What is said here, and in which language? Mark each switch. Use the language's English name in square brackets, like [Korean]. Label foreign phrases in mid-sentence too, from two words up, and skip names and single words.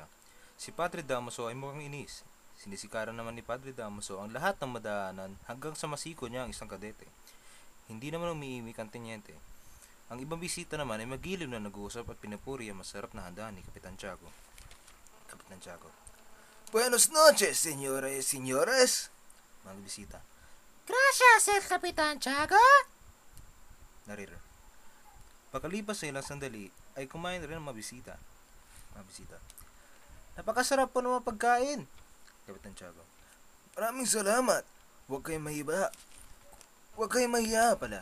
[Filipino] Si Padre Damaso ay mukhang inis. Sinisikaran naman ni Padre Damaso ang lahat ng madaanan hanggang sa masiko niya ang isang kadete. Hindi naman umiimik ang tenyente. Ang ibang bisita naman ay magiliw na nag-uusap at pinupuri ang masarap na handa ni Kapitan Tiago. Kapitan Tiago. [Spanish] Buenos noches, señores y señores. [Filipino] Mga bisita. [Spanish] Gracias, el Kapitan Tiago. [Filipino] Narrator. Pagkalipas sa ilang sandali, ay kumain rin ang mga bisita. Mga bisita. Napakasarap po ng mga pagkain. Kapitan Tiago. Maraming salamat. Huwag kayong mahiba. Huwag kayong mahiya pala.